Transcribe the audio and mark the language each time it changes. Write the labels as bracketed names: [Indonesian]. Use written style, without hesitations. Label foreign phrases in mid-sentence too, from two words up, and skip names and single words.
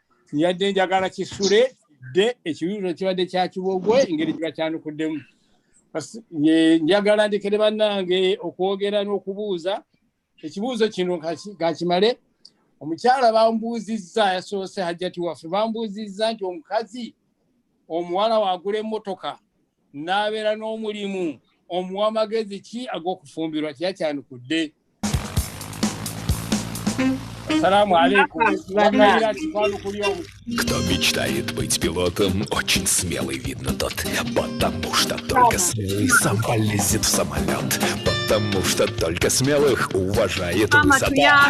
[Ganda] nyadde njagala kisule de ekibuuzo kibadde kya kibogwe engeri gye bakyanukuddemu njagala ndekere bannange okwogera n'okubuuza ekibuuzo kino kakimale omukyala bambuuzizza yasoose hajjati waffe bambuuzizza nti omukazi omuwala wagula emmotoka n'abeera n'omulimu omuwa amagezi ki ag'okufumbirwa kyakyanukudde [Arabic] السلام عليكم. [Russian] Кто мечтает быть пилотом, очень смелый, видно тот. Потому что только смелый сам полезет в самолет. Потому что только смелых уважает высота.